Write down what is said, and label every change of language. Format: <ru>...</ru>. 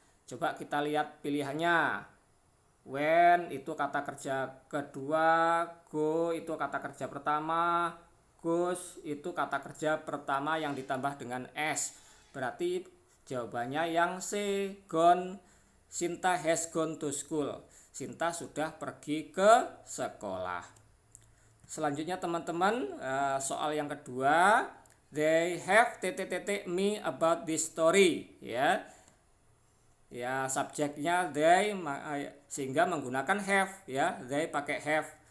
<id>Coba kita lihat pilihannya. When itu kata kerja kedua, go itu kata kerja pertama, goes itu kata kerja pertama yang ditambah dengan s. Berarti jawabannya yang C, gone.</id> <en>Sinta has gone to school.</en> <id>Sinta sudah pergi ke sekolah. Selanjutnya teman-teman, soal yang kedua,</id> <en>they have me about this story</en> <id>ya. Ya, subjeknya they, sehingga menggunakan have ya. They pakai have.</id>